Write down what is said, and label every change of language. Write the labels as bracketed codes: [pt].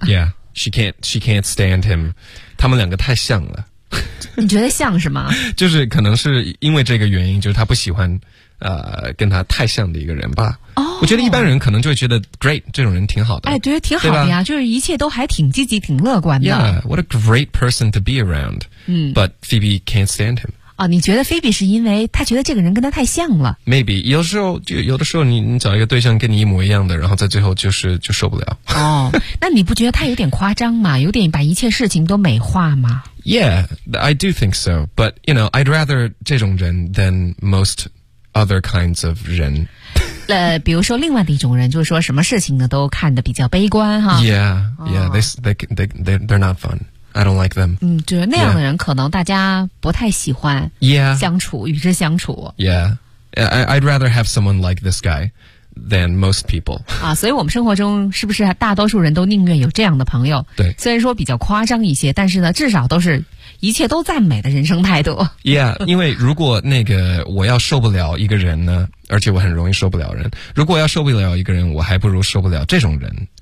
[en] yeahShe can't stand him. [zh] 他们两个太像了。你觉得像是吗？就是可能是因为这个原因，就是他不喜欢跟他太像的一个人吧。我觉得一般人可能就会觉得 great 这种人挺好的。哎，觉得挺好的呀，就是一切都还挺积极、挺乐观的。 [en] Yeah, what a great person to be around. But Phoebe can't stand him. [zh] 你觉得 Phoebe 是因为他觉得这个人跟他太像了？Maybe 有的时候你找一个对象跟你一模一样的，然后在最后就受不了。那你不觉得他有点夸张吗？有点把一切事情都美化吗 [en] ？Yeah, I do think so. But you know, I'd rather [zh] 这种人 [en] than most other kinds of 人。 [zh] 比如说另外的一种人，就是说什么事情呢都看得比较悲观哈。 [en] Yeah, yeah,、they're not fun. I don't like them. [zh] 就是那样的人可能大家不太喜欢相处、与之相处。 [en] Yeah. I'd rather have someone like this guy than most people. [zh] 所以我们生活中是不是大多数人都宁愿有这样的朋友？对。虽然说比较夸张一些，但是呢，至少都是一切都赞美的人生态度。 Yeah, 因为如果那个我要受不了一个人呢，而且我很容易受不了人，如果要受不了一个人，我还不如受不了这种人。